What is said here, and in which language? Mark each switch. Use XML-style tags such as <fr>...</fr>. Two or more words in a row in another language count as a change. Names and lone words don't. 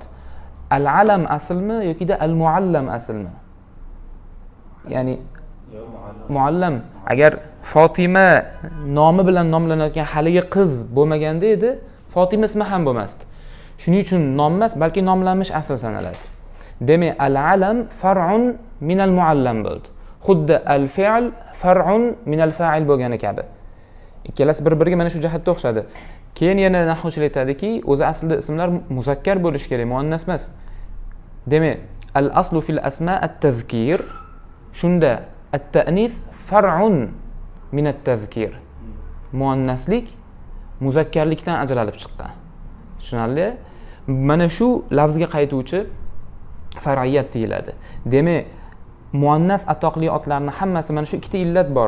<uz>Al-alam aslmi yoki-da al-muallam aslmi? Ya'ni muallam. Agar Fatima nomi bilan nomlanayotgan haligi qiz bo'lmaganda edi, Fatima ismi ham bo'lmasdi. Shuning uchun nom emas, balki nomlanmish asl sanaladi. Demak,</uz> <ar>العلم فرع من المعلم bo'ldi. Xuddi الفعل فرع من الفاعل</ar> <uz>bo'lgani kabi. Ikkalasi bir-biriga mana shu jihatda o'xshadi. Keyin yana nahvchilar aytadiki, o'zi aslida ismlar muzakkar bo'lishi kerak, muannas emas. Demak,</uz> <ar>الأصل في الأسماء التذكير. Shunda التأنيث فرع من التذكير.</ar> <uz>Muannaslik muzakkarlikdan ajralib chiqqan. Tushunarli? Mana shu lafzga qaytuvchi far'iyat deyiladi. Demak, muannas atoqli otlarning hammasi mana shu ikkita illat bor.</uz>